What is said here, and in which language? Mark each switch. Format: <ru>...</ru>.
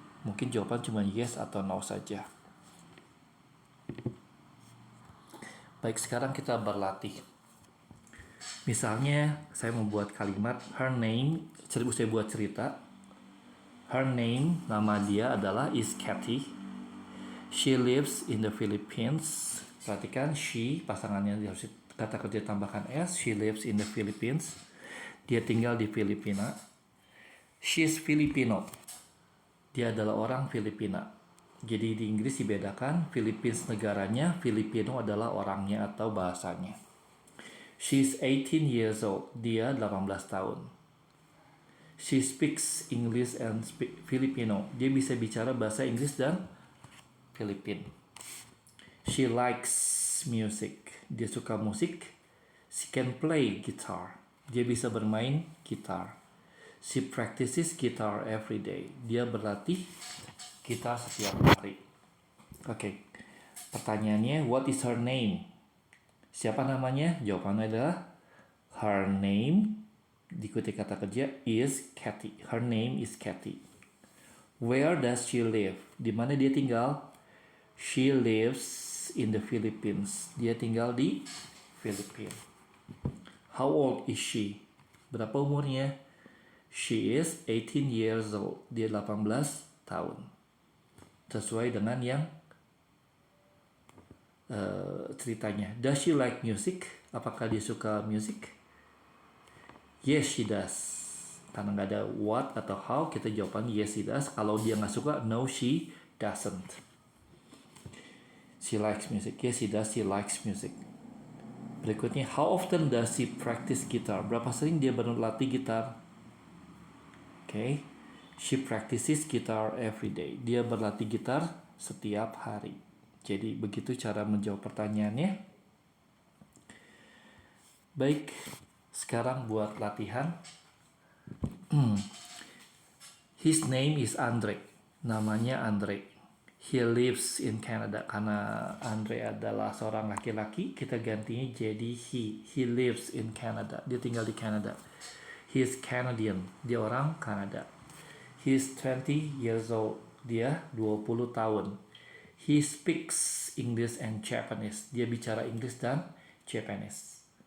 <id>Mungkin jawaban cuma yes atau no saja. Baik, sekarang kita berlatih. Misalnya saya membuat kalimat her name, saya buat cerita.</id> <en>Her name,</en> <id>nama dia adalah</id> <en>is Katie. She lives in the Philippines.</en> <id>Perhatikan she, pasangannya harus kata kerja tambahkan s.</id> <en>She lives in the Philippines.</en> <id>Dia tinggal di Filipina.</id> <en>She's Filipino.</en> <id>Dia adalah orang Filipina. Jadi di Inggris dibedakan, Philippines negaranya, Filipino adalah orangnya atau bahasanya.</id> <en>She's 18 years old.</en> <id>Dia 18 tahun.</id> <en>She speaks English and Filipino.</en> <id>Dia bisa bicara bahasa Inggris dan Filipin.</id> <en>She likes music.</en> <id>Dia suka musik.</id> <en>She can play guitar.</en> <id>Dia bisa bermain gitar.</id> <en>She practices guitar every day.</en> <id>Dia berlatih gitar setiap hari. Oke. Pertanyaannya,</id> <en>what is her name?</en> <id>Siapa namanya? Jawabannya adalah</id> <en>her name,</en> <id>diikuti kata kerja,</id> <en>is Katie. Her name is Katie. Where does she live?</en> <id>Di mana dia tinggal?</id> <en>She lives in the Philippines.</en> <id>Dia tinggal di Filipina.</id> <en>How old is she?</en> <id>Berapa umurnya?</id> <en>She is 18 years old.</en> <id>Dia 18 tahun. Sesuai dengan yang ceritanya.</id> <en>Does she like music?</en> <id>Apakah dia suka musik?</id> <en>Yes, she does.</en> <id>Karena nggak ada what atau how, kita jawaban</id> <en>yes, she does.</en> <id>Kalau dia nggak suka,</id> <en>no, she doesn't. She likes music. Yes, she does. She likes music.</en> <id>Berikutnya,</id> <en>how often does she practice guitar?</en> <id>Berapa sering dia berlatih gitar? Okay.</id> <en>She practices guitar every day.</en> <id>Dia berlatih gitar setiap hari. Jadi begitu cara menjawab pertanyaannya. Baik, sekarang buat latihan.</id> <en>His name is Andre.</en> <id>Namanya Andre.</id> <en>He lives in Canada.</en> <id>Karena Andre adalah seorang laki-laki, kita gantinya jadi he.</id> <en>He lives in Canada.</en> <id>Dia tinggal di Canada.</id> <en>He is Canadian.</en> <id>Dia orang Kanada.</id> <en>He is 20 years old.</en> <id>Dia 20 tahun.</id> <en>He speaks English and Japanese.</en> <id>Dia bicara Inggris dan Japanese.</id>